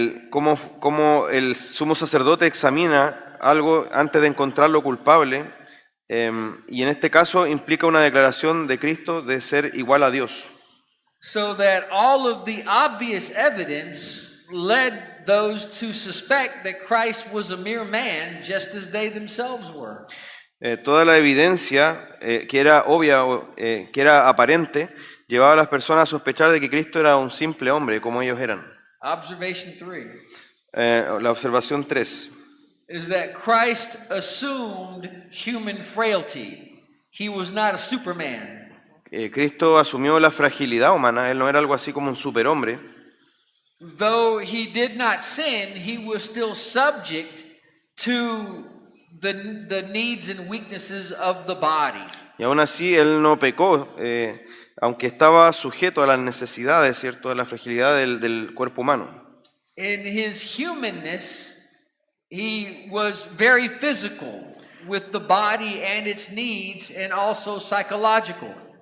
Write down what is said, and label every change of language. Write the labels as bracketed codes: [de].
[es] Cómo el sumo sacerdote examina algo antes de encontrarlo culpable, y en este caso implica una declaración de Cristo de ser igual a Dios. [en] So that all of the obvious evidence led those to suspect that Christ was a mere man, just as they themselves were. [es] Toda la evidencia que era obvia, que era aparente, llevaba a las personas a sospechar de que Cristo era un simple hombre, como ellos eran. [en] Observation 3 [es] La observación 3 [en] is that Christ assumed human frailty. He was not a superman. [es] Cristo asumió la fragilidad humana, él no era algo así como un superhombre. [en] Though he did not sin, he was still subject to the needs and weaknesses of the body. [es] Y aún así él no pecó, aunque estaba sujeto a las necesidades, ¿cierto?, a la fragilidad del cuerpo humano. [en] In his humanness, he was very physical with the body and its needs and also psychological.